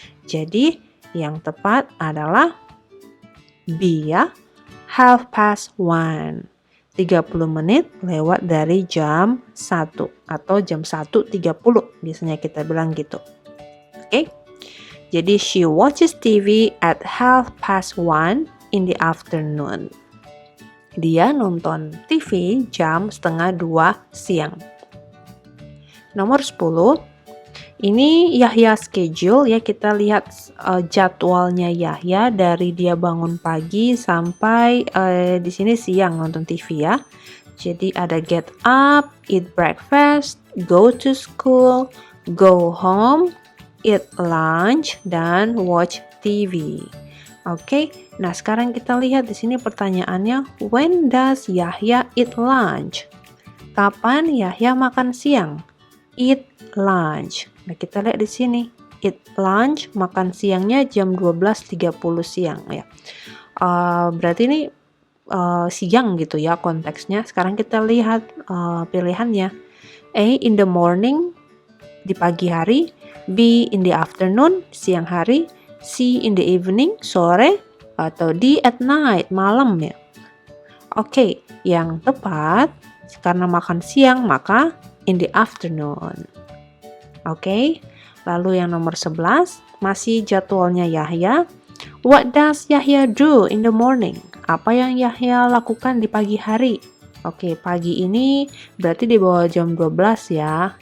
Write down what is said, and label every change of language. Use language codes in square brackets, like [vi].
[id] Jadi yang tepat adalah B ya, 1:30. 30 menit lewat dari jam 1 atau jam 1:30 biasanya kita bilang gitu. Oke. [en] Jadi she watches TV at 1:30 in the afternoon. [id] Dia nonton TV jam 1:30 siang. Nomor 10. Ini Yahya schedule ya, kita lihat jadwalnya Yahya dari dia bangun pagi sampai di sini siang nonton TV ya. Jadi ada [en] get up, eat breakfast, go to school, go home, eat lunch, dan watch TV. [id] Oke, nah sekarang kita lihat di sini pertanyaannya, [en] when does Yahya eat lunch? [id] Kapan Yahya makan siang? Eat lunch. Nah, kita lihat di sini. Eat lunch, makan siangnya jam 12:30 siang ya. Berarti ini siang gitu ya konteksnya. Sekarang kita lihat pilihannya. A. [en] In the morning, [id] di pagi hari. [en] B. In the afternoon, [id] siang hari. [en] C. In the evening, sore. Atau D. At night, [id] malam ya. Oke, yang tepat karena makan siang maka [en] in the afternoon. [id] Oke, lalu yang nomor 11, masih jadwalnya Yahya. [en] What does Yahya do in the morning? [id] Apa yang Yahya lakukan di pagi hari? Oke, pagi ini berarti di bawah jam 12 ya.